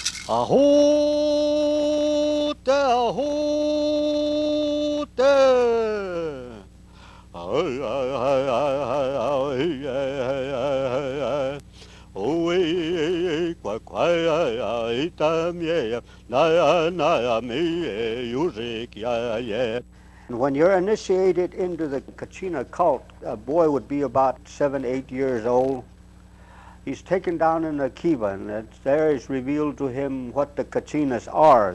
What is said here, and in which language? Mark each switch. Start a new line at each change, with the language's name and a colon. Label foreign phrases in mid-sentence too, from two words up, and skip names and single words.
Hopi: Ahote, ahote. Ay, ay, ay, ay, ay, ay, ay, ay, ay. Oh, kwa kwa ay tamye na me yurik ya ye.
English: When you're initiated into the Kachina cult, a boy would be about 7, 8 years old. He's taken down in a kiva, and there is revealed to him what the Kachinas are.